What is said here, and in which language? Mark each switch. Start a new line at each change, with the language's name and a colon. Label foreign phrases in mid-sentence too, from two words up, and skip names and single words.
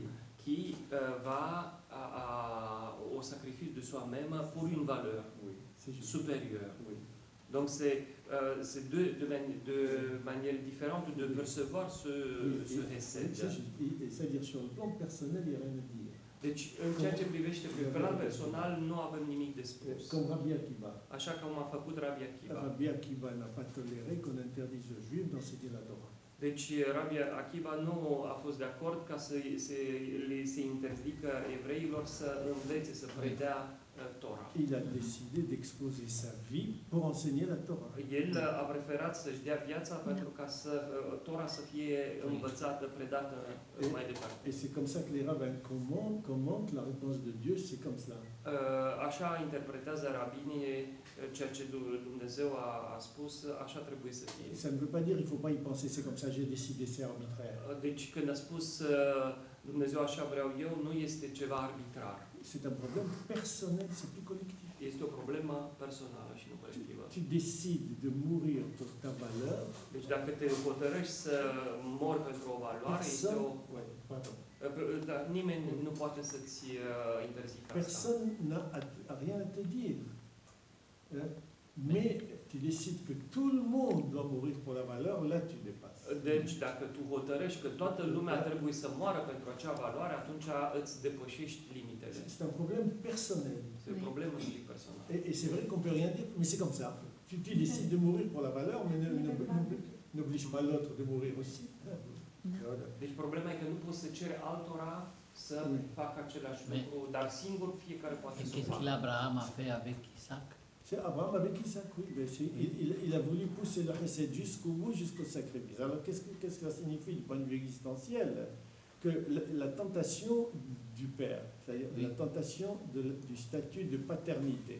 French: Qui va au sacrifice de soi-même pour une valeur Oui, c'est juste. supérieure. Oui. Donc c'est deux manières différentes de percevoir ce Hesed. C'est juste. C'est-à-dire sur le plan personnel, il n'y a rien à dire.
Romanian: Deci, în ceea ce privește pe plan personal, nu avem nimic de spus.
French: Comme Rabbi Akiba.
Romanian: Așa cum a făcut Rabbi Akiva.
French: Rabbi Akiba n'a pas toléré qu'on interdise aux Juifs d'enseigner la Torah.
Romanian: Deci Rabbi Akiva nu a fost de acord ca se interzică evreilor să învețe, să predea Tora.
French: Il a décidé d'exposer sa vie pour enseigner la Torah.
Romanian: El a preferat să-și dea viața pentru ca Tora să fie învățată, predată mai departe.
French: Et c'est comme ça que les rabbins commentent la réponse de Dieu, c'est comme cela.
Romanian: Așa interpretează rabinii ceea ce Dumnezeu a spus, așa trebuie să fie.
French: Ça ne veut pas dire il faut pas y penser, c'est comme ça, j'ai décidé, c'est arbitraire.
Romanian: Deci când a spus Dumnezeu așa vreau eu, nu este ceva arbitrar.
French: C'est un problème personnel, c'est plus collectif.
Romanian: Este o problemă personală și nu colectivă.
French: Tu décides de mourir pour ta valeur.
Romanian: Deci dacă te hotărăști să mori pentru o valoare, este o... Dar nimeni nu poate să-ți interzică asta.
French: Personne n'a rien à te dire. Mais tu décides que tout le monde doit mourir pour la valeur, là tu dépasses.
Romanian: Deci dacă tu hotărăști că toată lumea trebuie să moară pentru acea valoare, atunci îți depășești limitele.
French: C'est un problème personnel.
Romanian: C'est o problemă strict personală.
French: Et c'est vrai qu'on peut rien dire, mais c'est comme ça. Tu décides de mourir pour la valeur, mais n'oblige pas l'autre de mourir aussi.
Romanian: Deci problema e că nu poți să ceri altora să facă același lucru, dar singur fiecare poate să o
French: Qu'est-ce
Romanian: facă.
French: qu'Abraham a fait avec Isaac? C'est Abraham avec Isaac, oui. Il a voulu pousser le Hesed jusqu'au bout, jusqu'au sacrifice. Alors qu'est-ce que ça signifie du point de vue existentiel? Que la tentation du père, c'est-à-dire la tentation du statut de paternité.